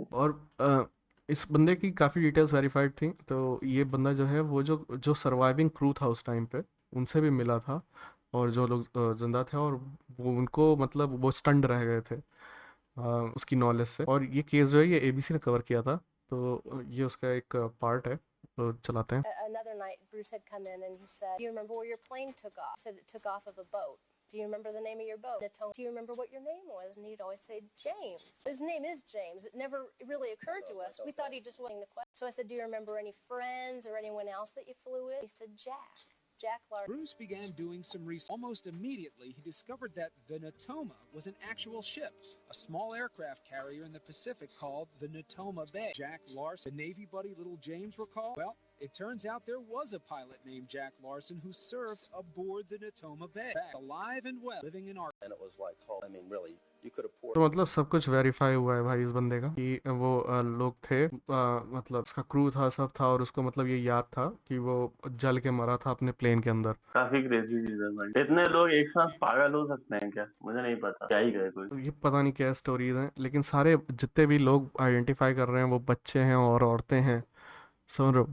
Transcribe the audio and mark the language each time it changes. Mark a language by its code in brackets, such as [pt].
[hi] और इस बंदे की काफ़ी डिटेल्स वेरीफाइड थी। तो ये बंदा जो है, वो जो सर्वाइविंग क्रू था उस टाइम पे, उनसे भी मिला था। और जो लोग जिंदा थे, और वो उनको मतलब वो स्टंड रह गए थे उसकी नॉलेज से। और ये केस जो है ये एबीसी ने कवर किया था। तो ये उसका एक पार्ट है, तो चलाते हैं। [en] Another night, Bruce had come in and he said, "Do you remember where your plane took off?" He said it took off of a boat. Do you remember the name of your boat? Natoma. Do you remember what your name was? And he'd always say James. His name is James. It never really occurred to us. We thought he just wasn't the question. So I said, "Do you remember any friends or anyone else that you flew with?" He said, Jack Larson. Bruce began doing some research. Almost immediately, he discovered that the Natoma was an actual ship, a small aircraft carrier in the Pacific called the Natoma Bay. Jack Larson, the Navy buddy little James recall? Well, it turns out there was a pilot named Jack Larson who served aboard the Natoma Bay, alive and well, living in our. And it was like, oh, I mean, really, you could have poured. [hi] तो मतलब सब कुछ verify हुआ है भाई इस बंदे का कि वो लोग थे, मतलब उसका क्रू था, सब था, और उसको मतलब ये याद था कि वो जल के मरा था अपने प्लेन के अंदर। काफी क्रेजी चीज है भाई, इतने लोग एक साथ पागल हो सकते हैं क्या? मुझे नहीं पता, क्या ही गए कोई। तो ये पता नहीं क्या स्टोरीज हैं, लेकिन सारे जितने भी लोग आइडेंटिफाई कर रहे हैं वो बच्चे हैं और औरतें हैं। समझ रहे हो?